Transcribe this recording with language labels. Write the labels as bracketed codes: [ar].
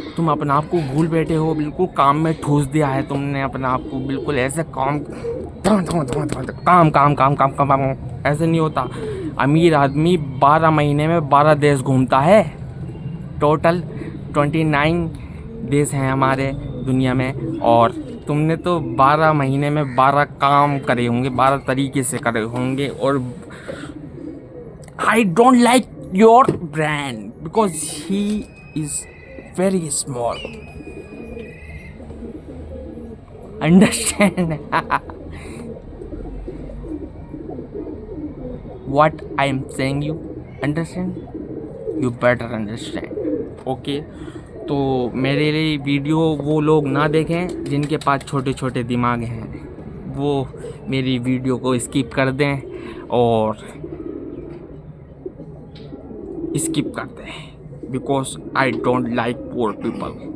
[hi] तुम अपने आप को भूल बैठे हो, बिल्कुल काम में ठूस दिया है तुमने अपने आप को, बिल्कुल ऐसे काम काम काम काम काम काम। ऐसे नहीं होता। अमीर आदमी 12 महीने में 12 देश घूमता है। टोटल 29 देश हैं हमारे दुनिया में, और तुमने तो 12 महीने में 12 काम करे होंगे, 12 तरीके से करे होंगे। [en] और I don't like your brand because he is very small. Understand? What I am saying you understand? You better understand. Okay? [hi] तो मेरे लिए वीडियो वो लोग ना देखें जिनके पास छोटे छोटे दिमाग हैं, वो मेरी वीडियो को स्किप कर दें और स्किप कर दें, [en] Because I don't like poor people.